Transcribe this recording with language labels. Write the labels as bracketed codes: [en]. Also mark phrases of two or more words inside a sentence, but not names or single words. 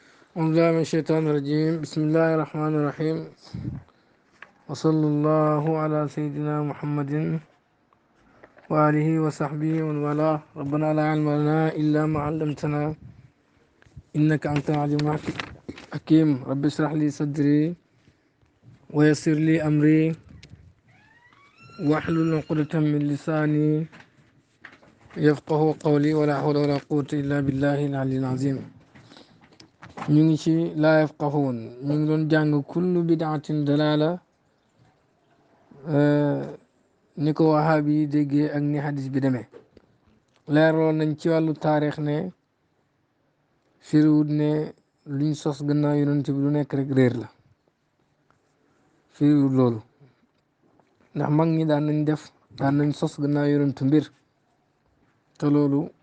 [ar] أعوذ بالله من الشيطان الرجيم بسم الله الرحمن الرحيم وصلى الله على سيدنا محمد وآله وصحبه ومن والاه ربنا لا علم لنا إلا ما علمتنا إنك أنت العليم الحكيم رب اشرح لي صدري ويسر لي أمري واحلل عقدة من لساني يفقه قولي ولا حول ولا قوة إلا بالله العلي العظيم [wo] ñu ngi ci [ar] لا يفقهون [wo] ñu ngi doon jàng [ar] كل بدعة ضلالة [wo] ni ko wahaabi yi déggee ak ni hadis bi demee leerloon nañ ci wàllu taarix ne firiwut ne luñ sos gannaaw yonent bi lu nekk rek réer la firiwut loolu ndax mag ñi daan nañ sos gannaaw yonentu mbir te loolu